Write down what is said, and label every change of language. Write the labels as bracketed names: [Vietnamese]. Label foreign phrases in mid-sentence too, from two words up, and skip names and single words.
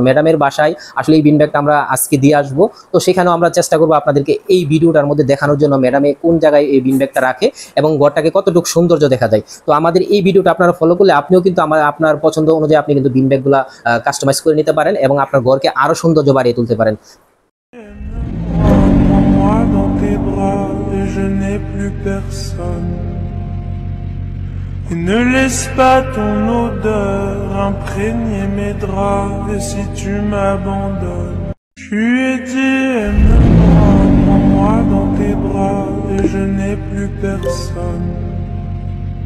[Bangla] ম্যাডামের বাসায় আসলে এই [English] bean bagটা [Bangla] আমরা আজকে দিয়ে আসবো। তো সেখানেও আমরা চেষ্টা করবো আপনাদেরকে এই ভিডিওটার মধ্যে দেখানোর জন্য ম্যাডামে কোন জায়গায় এই [English] bean bagটা [Bangla] রাখে এবং ঘরটাকে কতটুকু সৌন্দর্য দেখা যায়। তো আমাদের এই ভিডিওটা আপনারা ফলো করলে আপনিও কিন্তু আপনার পছন্দ অনুযায়ী আপনি কিন্তু [English] bean bagগুলা customize [Bangla] করে নিতে পারেন এবং আপনার ঘরকে আরো সৌন্দর্য বাড়িয়ে তুলতে পারেন। [French] Moi dans tes bras et je n'ai plus personne. Et ne laisse pas ton odeur imprégner mes draps. Et si tu m'abandonnes, je lui ai dit aime-moi, moi dans tes bras et je n'ai plus personne.